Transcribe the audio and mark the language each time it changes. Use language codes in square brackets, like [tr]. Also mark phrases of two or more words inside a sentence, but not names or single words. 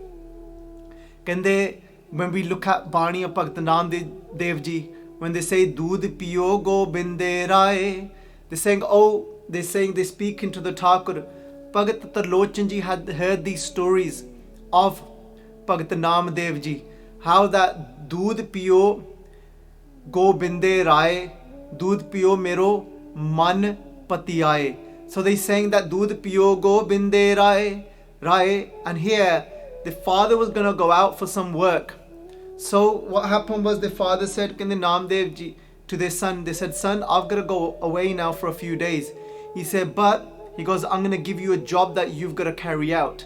[en] When we look at Bani of Bhagat Namdev Ji, when they say [pa] ਦੁੱਧ ਪੀਓ ਗੋਬਿੰਦੇ ਰਾਇ, [en] they're saying they speak into the Takhur. Bhagat Tarlochan Ji had heard these stories of Bhagat Namdev Ji, how that [pa] ਦੁੱਧ ਪੀਓ ਗੋਬਿੰਦੇ ਰਾਇ ਦੁੱਧ ਪੀਓ ਮੇਰੋ ਮਨ ਪਤਿ ਆਏ. [en] So they saying that [pa] ਦੁੱਧ ਪੀਓ ਗੋਬਿੰਦੇ ਰਾਇ, [en] and here the father was going to go out for some work. So what happened was the father said, Kende Namdev Ji to their son, they said, son, I've got to go away now for a few days. He said, but he goes, I'm going to give you a job that you've got to carry out.